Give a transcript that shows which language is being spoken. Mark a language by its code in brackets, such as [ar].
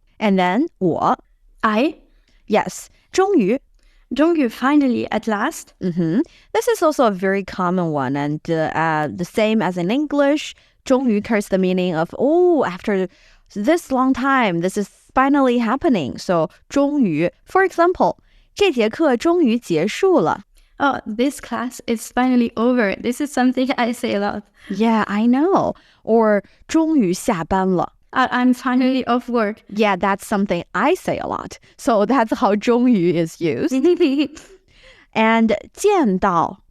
[en] And then 我. I. Yes. 终于. 终于, finally, at last. This is also a very common one, and the same as in English. 终于 carries the meaning of, after this long time, this is finally happening. So [zh] 终于, [en] for example, [zh] 这节课终于结束了. [en] Oh, this class is finally over. This is something I say a lot. Yeah, I know. Or [zh] 终于下班了. [en] I'm finally off work. Yeah, that's something I say a lot. So that's how 终于 is used. And 见到.